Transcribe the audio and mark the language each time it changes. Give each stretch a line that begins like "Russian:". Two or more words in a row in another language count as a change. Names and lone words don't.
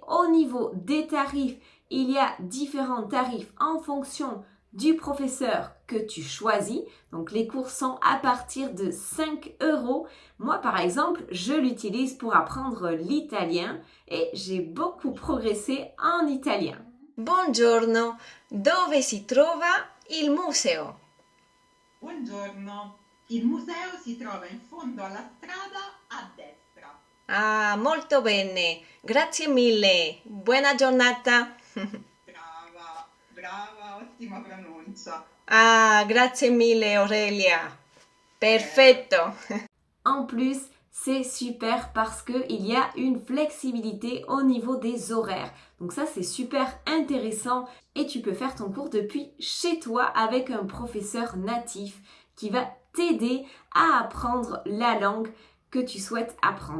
French: Au niveau des tarifs, il y a différents tarifs en fonction du professeur que tu choisis. Donc les cours sont à partir de 5 €. Moi par exemple, je l'utilise pour apprendre l'italien et j'ai beaucoup progressé en italien.
Italian: Buongiorno, dove si trova il museo? Buongiorno, il museo si trova in fondo alla strada a destra. Ah, molto bene, grazie mille, buona giornata. Brava, ottima pronuncia. Ah, grazie mille Aurelia. Perfetto.
French: En plus, c'est super parce qu'il y a une flexibilité au niveau des horaires. Donc ça, c'est super intéressant et tu peux faire ton cours depuis chez toi avec un professeur natif qui va t'aider à apprendre la langue que tu souhaites apprendre.